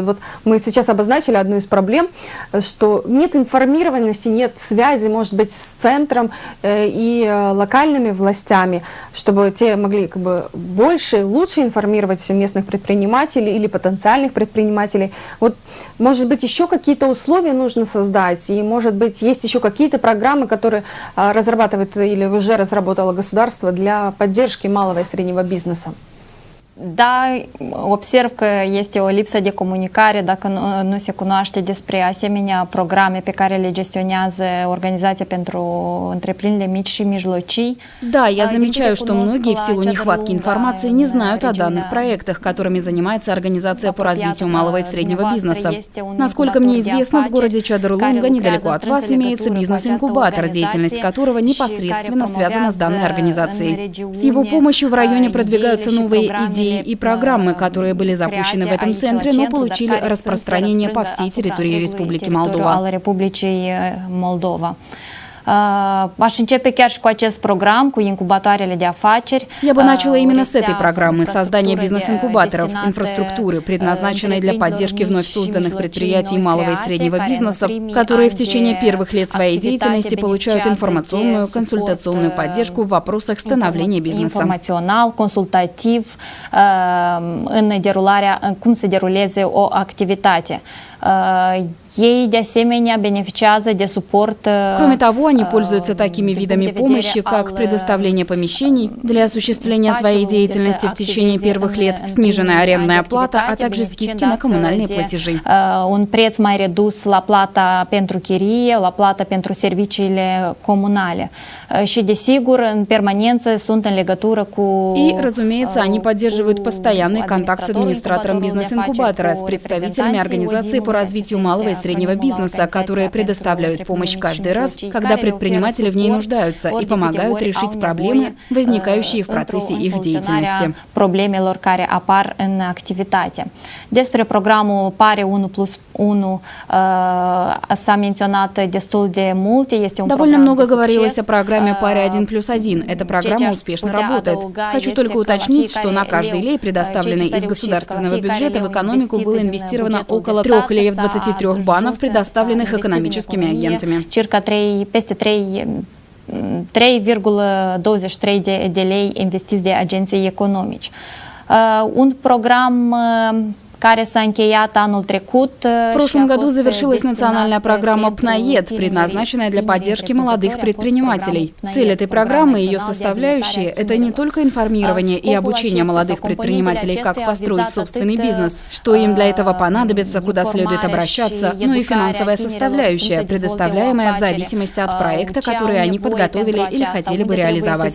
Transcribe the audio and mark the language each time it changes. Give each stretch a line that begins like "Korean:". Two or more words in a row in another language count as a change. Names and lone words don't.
Russian: Вот мы сейчас обозначили одну из проблем, что нет информированности, нет связи, может быть, с центром и локальными властями, чтобы те могли как бы больше, лучше информировать местных предпринимателей или потенциальных предпринимателей. Вот, может быть, еще какие-то условия нужно создать, и, может быть, есть еще какие-то программы, которые разрабатывает или уже разработало государство для поддержки малого и среднего бизнеса.
Romanian: Da, observ că este o lipsă de comunicare dacă nu se cunoaște despre asemenea programe pe care le gestionează Organizația pentru întreprinderile mici și mijlocii.
Russian: Да, я замечаю, что многие в силу нехватки информации не знают о данных проектах, которыми занимается Организация по развитию малого и среднего бизнеса. Насколько мне известно, в городе Чадр-Лунга, недалеко от вас, имеется бизнес-инкубатор, деятельность которого непосредственно связана с данной организацией. С его помощью в районе продвигаются новые идеи и программы, которые были запущены в этом центре, но получили распространение по всей территории Республики Молдова.
Romanian: Aș începe chiar și cu acest program, cu incubatoarele de afaceri.
Russian: Я бы начала именно с этой программы создания бизнес-инкубаторов, инфраструктуры, предназначенной для поддержки вновь созданных предприятий малого и среднего бизнеса, которые в течение первых лет своей деятельности получают информационную, консультационную поддержку в вопросах становления бизнеса.
Romanian: Informațional, consultativ, în derularea, cum se deruleze o activitate. Ei, de asemenea, beneficiază de suport.
Russian: Кроме того, они пользуются такими видами помощи, как предоставление помещений для осуществления своей деятельности в течение первых лет, сниженная арендная плата, а также скидки на коммунальные платежи.
Romanian: Un preț mai redus la plata pentru chirie, la plata pentru serviciile comunale. Și, desigur, în permanență sunt în legătură cu...
Russian: И, разумеется, они поддерживают постоянный контакт с администратором бизнес-инкубатора, с представителями Организации по развитию малого и среднего бизнеса, которые предоставляют помощь каждый раз, когда предприниматели в ней нуждаются и помогают решить проблемы, возникающие в процессе их деятельности.
Romanian: Problemelor care apar în activitate. Despre programul PARE 1+1 s-a menționat destul de multe. Este un
Russian: Довольно много говорилось о программе «Паре 1+1». Эта программа успешно работает. Хочу только уточнить, что на каждый лей, предоставленный из государственного бюджета, в экономику было инвестировано около 3 леев 23 банов, предоставленных экономическими агентами.
Romanian: Circa 3,23 de lei investiți de agenții economici. Un program care s-a încheiat anul trecut.
Russian: В прошлом году завершилась национальная программа ПНАЕД, предназначенная для поддержки молодых предпринимателей. Цель этой программы и ее составляющие – это не только информирование и обучение молодых предпринимателей, как построить собственный бизнес, что им для этого понадобится, куда следует обращаться, но и финансовая составляющая, предоставляемая в зависимости от проекта, который они подготовили или хотели бы реализовать.